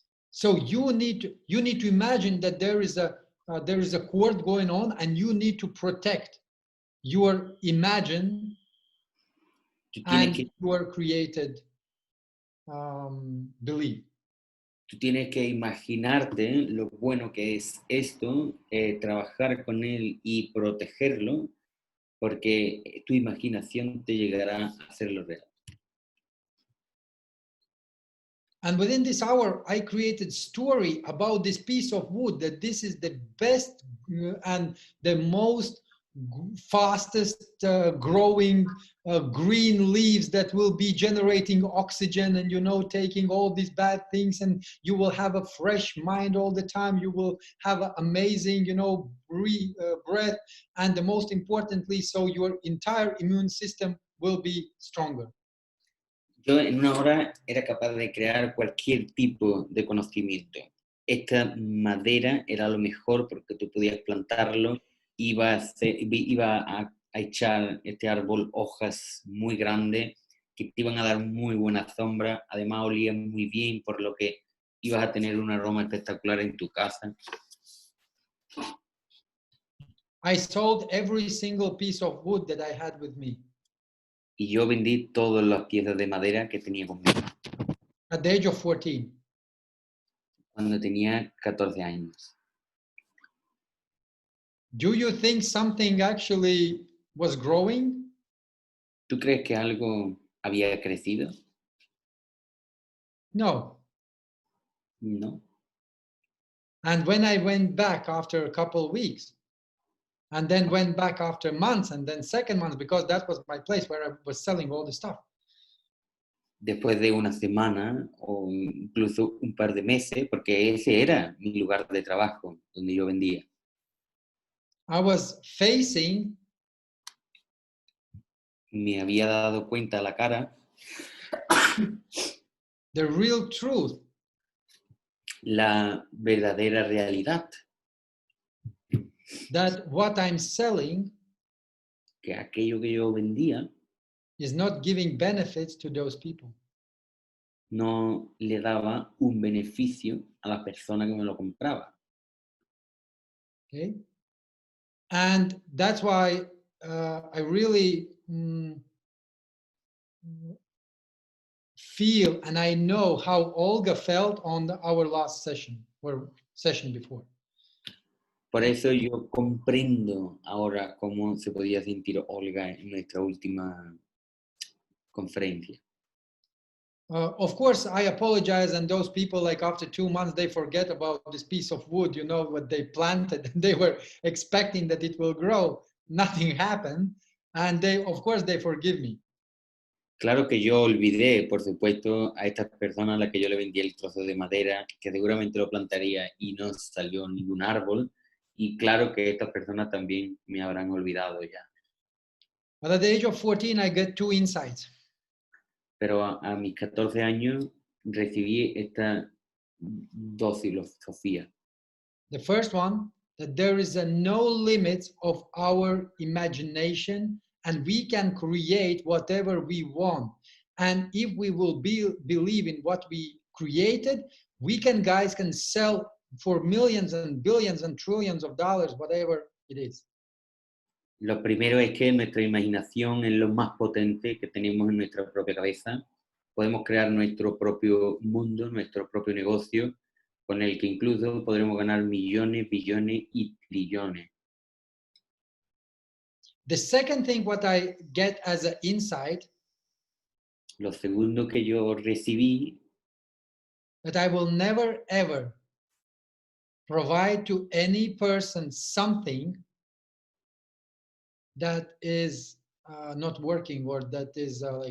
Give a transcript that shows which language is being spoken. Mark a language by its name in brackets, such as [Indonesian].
[English] So you need to imagine that there is a court going on, and you need to protect your imagine and your created belief. [Spanish] Tú tienes que imaginarte lo bueno que es esto, trabajar con él y protegerlo, porque tu imaginación te llegará a hacerlo real. [English] And within this hour, I created story about this piece of wood, that this is the best and the most fastest growing green leaves that will be generating oxygen and, you know, taking all these bad things, and you will have a fresh mind all the time. You will have an amazing, you know, breath, and the most importantly, so your entire immune system will be stronger. [Spanish] Yo en una hora era capaz de crear cualquier tipo de conocimiento. Esta madera era lo mejor porque tú podías plantarlo, iba a echar este árbol hojas muy grandes que te iban a dar muy buena sombra, además olía muy bien, por lo que ibas a tener un aroma espectacular en tu casa. [English] I sold every single piece of wood that I had with me. [Spanish] Y yo vendí todas las piezas de madera que tenía conmigo. [English] At the age of 14. [Spanish] Cuando tenía 14 años. [English] Do you think something actually was growing? [Spanish] ¿Tú crees que algo había crecido? [English] No. [Spanish] No. [English] And when I went back after a couple of weeks, and then went back after months, and then second month, because that was my place where I was selling all the stuff. [Spanish] Después de una semana o incluso un par de meses, porque ese era mi lugar de trabajo donde yo vendía. [English] I was facing. [Spanish] Me había dado cuenta a la cara. [English] The real truth. [Spanish] La verdadera realidad. [English] That what I'm selling. [Spanish] Que aquello que yo vendía. [English] Is not giving benefits to those people. [Spanish] No le daba un beneficio a la persona que me lo compraba. [English] Okay. And that's why I really feel, and I know how Olga felt on our last session or session before. [Spanish] Por eso yo comprendo ahora cómo se podía sentir Olga en nuestra última conferencia. [English] Of course, I apologize, and those people, like after 2 months, they forget about this piece of wood, you know, what they planted. They were expecting that it will grow. Nothing happened, and they, of course, they forgive me. [Spanish] Claro que yo olvidé, por supuesto, a estas personas a las que yo le vendí el trozo de madera, que seguramente lo plantaría y no salió ningún árbol. Y claro que estas personas también me habrán olvidado ya. [English] But at the age of 14, I got 2 insights. [Spanish] Pero a mis 14 años recibí esta dos filosofías. [English] The first one, that there is no limit of our imagination, and we can create whatever we want. And if we will believe in what we created, we can sell for millions and billions and trillions of dollars, whatever it is. [Spanish] Lo primero es que nuestra imaginación es lo más potente que tenemos en nuestra propia cabeza. Podemos crear nuestro propio mundo, nuestro propio negocio, con el que incluso podremos ganar millones, billones y trillones. [English] The second thing what I get as an insight, [Spanish] Lo segundo que yo recibí, [English] that I will never ever provide to any person something that is not working or that is